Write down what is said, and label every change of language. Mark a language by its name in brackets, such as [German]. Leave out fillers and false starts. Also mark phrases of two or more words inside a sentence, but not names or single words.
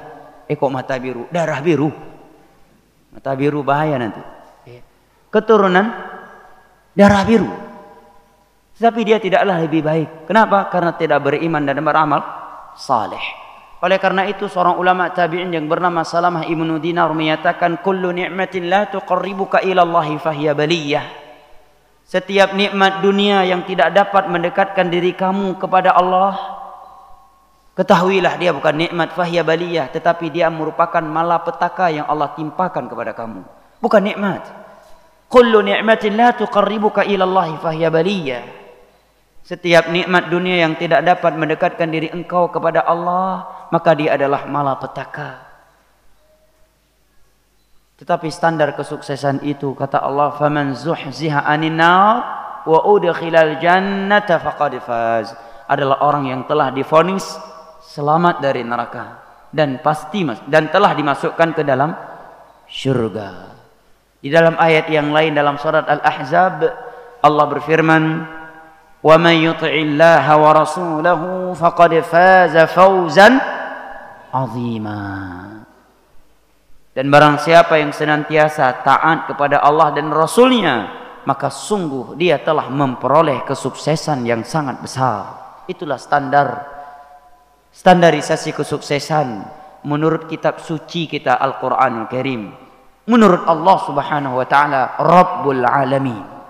[Indonesian] Kok mata biru? Darah biru. Mata biru bahaya nanti. Keturunan darah biru. Tapi dia tidaklah lebih baik. Kenapa? Karena tidak beriman dan beramal saleh. Oleh karena itu seorang ulama tabi'in yang bernama Salamah ibnu Dinar menyatakan, [Arabic] كل نعمة لا تقربك إلى الله فهي بلية. [Indonesian] Setiap nikmat dunia yang tidak dapat mendekatkan diri kamu kepada Allah, ketahuilah dia bukan nikmat [Arabic] فهي بلية, [Indonesian] tetapi dia merupakan malapetaka yang Allah timpakan kepada kamu. Bukan nikmat. [Arabic] كل نعمة لا تقربك إلى الله فهي بلية. [Indonesian] Setiap nikmat dunia yang tidak dapat mendekatkan diri engkau kepada Allah, maka dia adalah malapetaka. Tetapi standar kesuksesan itu, kata Allah, [Arabic] فمن زحزح عن النار وأدخل الجنة فقد فاز, [Indonesian] adalah orang yang telah divonis selamat dari neraka dan telah dimasukkan ke dalam syurga. Di dalam ayat yang lain dalam surat Al-Ahzab, Allah berfirman, [Arabic] ومن يطع الله ورسوله فقد فاز فوزا عظيما. [Indonesian] Dan barang siapa yang senantiasa taat kepada Allah dan Rasulnya, maka sungguh dia telah memperoleh kesuksesan yang sangat besar. Itulah standarisasi kesuksesan menurut kitab suci kita Al-Quranul Karim, menurut Allah [Arabic] سبحانه وتعالى رب العالمين.